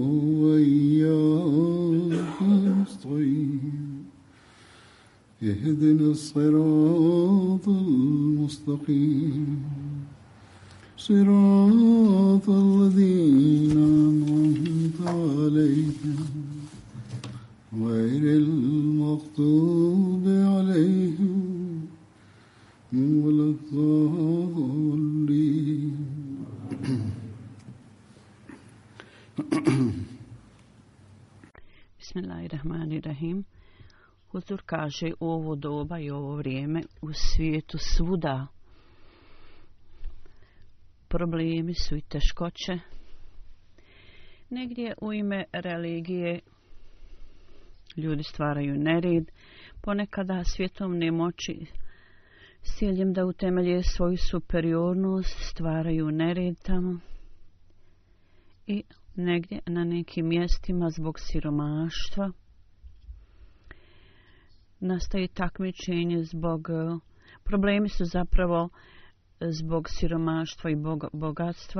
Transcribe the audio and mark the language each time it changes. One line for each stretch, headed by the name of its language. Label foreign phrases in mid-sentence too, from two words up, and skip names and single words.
Arabic: وإياك نستعين اهدنا الصراط المستقيم صراط الذين أنعمت عليهم غير المغضوب عليهم ولا الضالين. Bismillahirrahmanirrahim.
Bosnian: Huzur kaže u ovo doba i ovo vrijeme u svijetu svuda problemi su i teškoće. Negdje u ime religije ljudi stvaraju nered, ponekada svjetovne moći s ciljem da utemelje svoju superiornost stvaraju nered tamo i negdje na nekim mjestima zbog siromaštva nastaje takmičenje zbog problemi su zapravo zbog siromaštva i bogatstva.